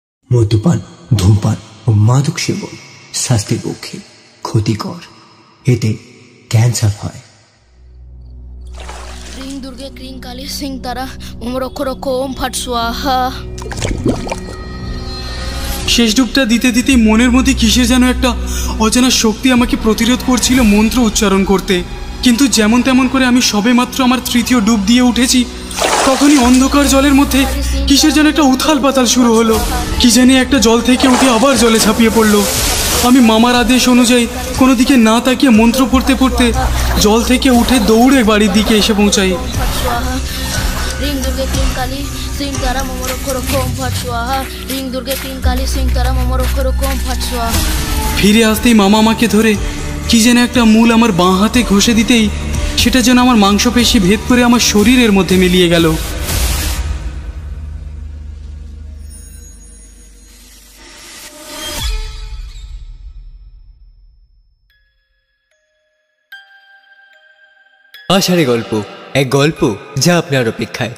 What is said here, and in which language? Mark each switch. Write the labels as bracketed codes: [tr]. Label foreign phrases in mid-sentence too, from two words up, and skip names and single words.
[bn] মদ্যপান, ধূমপান ও মাদক সেবন স্বাস্থ্যের পক্ষে ক্ষতিকর। এতে ক্যান্সার হয়। [sa] ह्रीं दुर्गे क्रीं काली सिंह तारा ओम रखो रखो ओम फट स्वाहा। [bn] শেষ ডুবটা দিতে দিতে মনের মধ্যে কিসের যেন একটা অজানা শক্তি আমাকে প্রতিরোধ করছিল মন্ত্র উচ্চারণ করতে। কিন্তু যেমন তেমন করে আমি সবেমাত্র আমার তৃতীয় ডুব দিয়ে উঠেছি, তখনই অন্ধকার জলের মধ্যে কিসের যেন একটা উথাল পাতাল শুরু হলো। কি জানি একটা জল থেকে উঠে আবার জলে ঝাঁপিয়ে পড়লো। আমি মামার আদেশ অনুযায়ী কোনো দিকে না তাকিয়ে মন্ত্র পড়তে পড়তে জল থেকে উঠে দৌড়ে বাড়ির দিকে এসে পৌঁছাই। [sa] ह्रीं दुर्गे क्रीं काली सिंह तारा ओम रखो रखो ओम फट स्वाहा। ह्रीं दुर्गे क्रीं काली सिंह तारा ओम रखो रखो ओम फट स्वाहा। [bn] ফিরে আসতেই মামা আমাকে ধরে কি যেন একটা মূল আমার বাঁ হাতে ঘষে দিতেই সেটা যেন আমার মাংসপেশি ভেদ করে আমার শরীরের মধ্যে মিলিয়ে গেল। আষাঢ়ে গল্প, এক গল্প যা আপনার অপেক্ষায়।